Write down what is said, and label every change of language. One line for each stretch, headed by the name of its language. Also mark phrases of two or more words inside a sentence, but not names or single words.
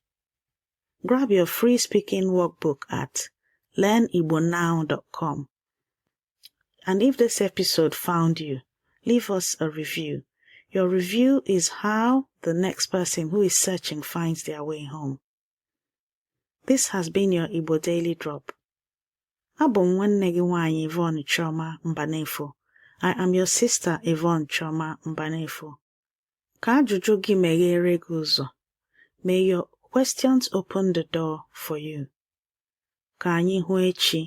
English: Grab your free speaking workbook at learnibonow.com. And if this episode found you, leave us a review. Your review is how the next person who is searching finds their way home. This has been your Igbo Daily Drop.
Igbo: Abụ m nwanne gị nwaanyị Yvonne Chioma Mbanefo.
English: I am your sister Yvonne Chioma Mbanefo.
Igbo: Ka ajụjụ gị meghere gị ụzọ.
English: May your questions open the door for you.
Igbo: Ka anyị hụ echi.